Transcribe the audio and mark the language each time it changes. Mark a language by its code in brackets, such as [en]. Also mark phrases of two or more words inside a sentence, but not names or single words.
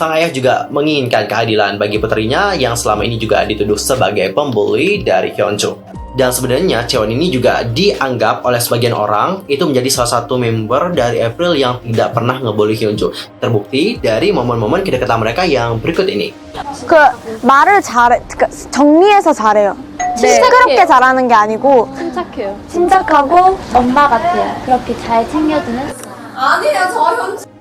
[id] Sang ayah juga menginginkan keadilan bagi putrinya yang selama ini juga dituduh sebagai pembuli dari Hyunju. Dan sebenarnya Chaewon ini juga dianggap oleh sebagian orang itu menjadi salah satu member dari April yang tidak pernah ngebully Hyunju. Terbukti dari momen-momen kedekatan mereka yang berikut ini. [ko] 말을 잘해, 정리해서 잘해요. 시끄럽게 잘하는 게 아니고 침착해요. 침착하고 엄마 같아요. 그렇게 잘 챙겨주는. 아니에요, 저 현주.